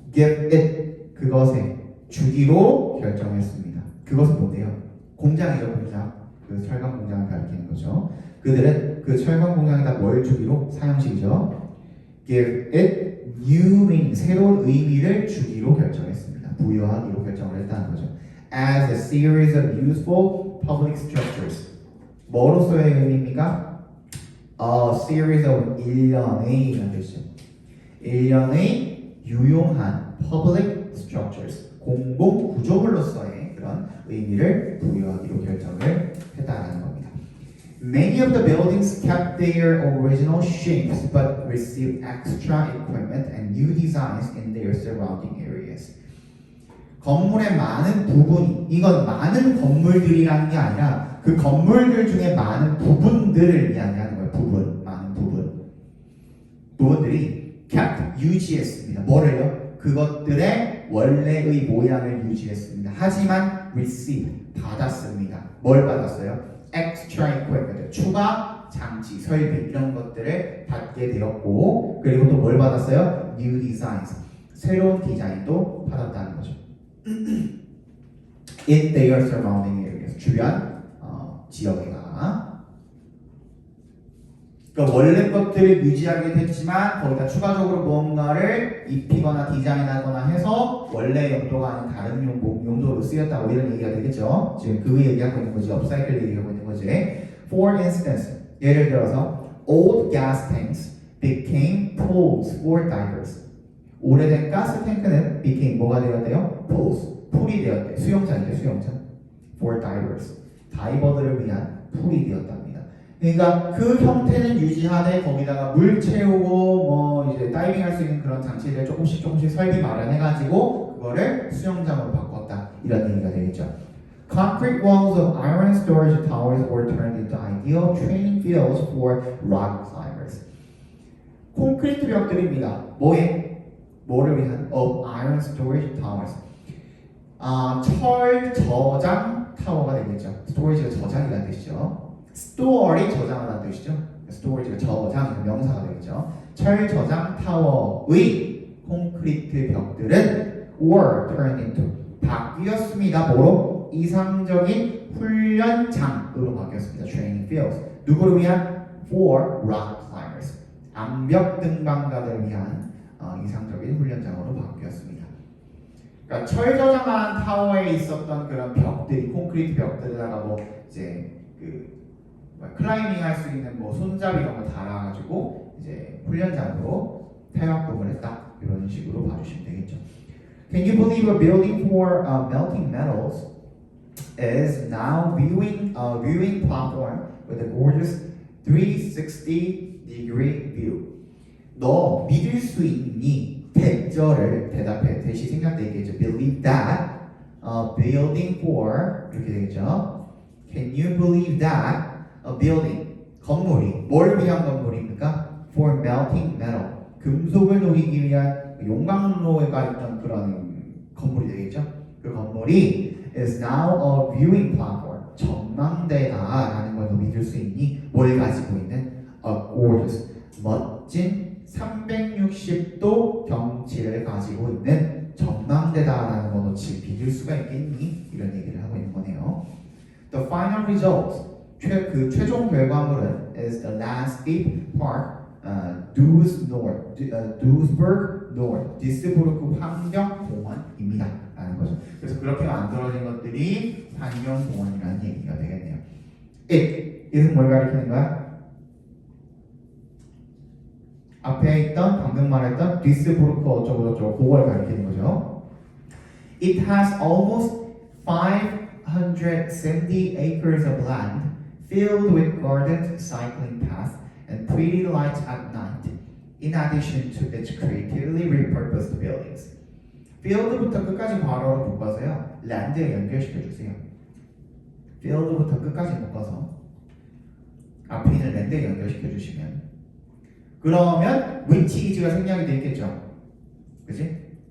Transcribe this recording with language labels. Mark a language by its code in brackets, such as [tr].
[en] Give it, [ko] 그것에 주기로 결정했습니다. 그것은 뭔데요? 공장이죠, 공장. 그 철강 공장을 가리키는 거죠. 그들은 그 철강 공장에다 뭘 주기로? 사형식이죠. [en] Give it new meaning, [ko] 새로운 의미를 주기로 결정했습니다. 부여하기로 결정을 했다는 거죠. [en] As a series of useful public structures. [ko] 뭐로서의 의미입니까? [en] A series of [ko] 일련의 이런 뜻이죠. 일련의 유용한 [en] public structures, [ko] 공공 구조물로서의 그런 의미를 부여하기로 결정을 했다는 겁니다. [en] Many of the buildings kept their original shapes but received extra equipment and new designs in their surrounding areas. [ko] 건물의 많은 부분이, 이건 많은 건물들이라는 게 아니라 그 건물들 중에 많은 부분들을 이야기하는 거예요. 부분, 많은 부분들이 kept, 유지했습니다. 뭐를요? 그것들의 원래의 모양을 유지했습니다. 하지만 receive, 받았습니다. 뭘 받았어요? [en] extra equipment, [ko] 추가 장치, 설비 이런 것들을 받게 되었고, 그리고 또 뭘 받았어요? [en] new designs, [ko] 새로운 디자인도 받았다는 거죠. [en] In their surrounding areas, [ko] 주변 지역에가. 그러니까 원래 것들을 유지하게 됐지만 거기다 추가적으로 무언가를 입히거나 디자인하거나 해서 원래 용도가 아닌 다른 용도로 쓰였다고 이런 얘기가 되겠죠. 지금 그 얘기하고 있는 거지. 업사이클 얘기하고 있는 거지. [en] For instance, [ko] 예를 들어서 [en] old gas tanks became pools for divers. [ko] 오래된 가스 탱크는 became 뭐가 되었대요? pools, 풀이 되었대. 수영장이죠, 수영장. [en] For divers, [ko] 다이버들을 위한 풀이 되었답니다. 그러니까 그 형태는 유지하되 거기다가 물 채우고 뭐 이제 다이빙 할 수 있는 그런 장치를 조금씩 설비 마련해가지고 그거를 수영장으로 바꿨다. 이런 얘기가 되겠죠. [en] Concrete walls of iron storage towers were turned into ideal training fields for rock climbers. [ko] 콘크리트 벽들입니다. 뭐를 위한? [en] Of iron storage towers. [ko] 철 저장 타워가 되겠죠. 스토리지가 저장이라는 뜻이죠. store이 저장하다는 뜻이죠. storage가 저장, 명사가 되겠죠. 철 저장 타워의 콘크리트 벽들은 [en] were turned into, [ko] 바뀌었습니다. 뭐로? 이상적인 훈련장으로 바뀌었습니다. [en] training fields. [ko] 누구를 위한? [en] for rock climbers. [ko] 암벽 등반가들을 위한 이상적인 훈련장으로 바뀌었습니다. 그러니까 철 저장한 타워에 있었던 그런 벽들이, 콘크리트 벽들에다가 뭐 이제 클라이밍 할 수 있는 뭐 손잡이 이런 거 달아가지고 이제 훈련장으로 태학금을 했다 이런 식으로 봐주시면 되겠죠. [en] Can you believe a building for melting metals is now viewing platform with a gorgeous 360-degree view. [ko] 너 믿을 수 있니? 대절을 대시 생략되겠죠. [en] Believe that building for [ko] 이렇게 되겠죠. [en] Can you believe that a building [ko] 건물이 뭘 위한 건물입니까? [en] For melting metal [ko] 금속을 녹이기 위한 용광로가 있던 그런 건물이 되겠죠. 그 건물이 [en] is now a viewing platform [ko] 전망대다라는 걸 너 믿을 수 있니? 뭘 가지고 있는 a gorgeous 멋진 360도 경치를 가지고 있는 전망대다라는 거 너 지금 믿을 수가 있겠니? 이런 얘기를 하고 있는 거네요. [en] The final result [ko] 그 최종 결과물은 [en] is the landscape park Duisburg North [ko] 디스부르크 환경공원입니다 라는 거죠. 그래서 그렇게 만들어진 것들이 환경공원이라는 얘기가 되겠네요. it은 뭘 가리키는 거야? 앞에 있던 방금 말했던 디스부르크 어쩌고저쩌고 그걸 가리키는 거죠. [en] It has almost 570 acres of land filled with gardens, cycling paths, and pretty lights at night, in addition to its creatively repurposed buildings. [ko] field부터 끝까지 괄호로 묶어서요. land에 연결시켜주세요. field부터 끝까지 묶어서 앞에 있는 land에 연결시켜주시면 그러면 which is가 생략이 돼 있겠죠. 그치?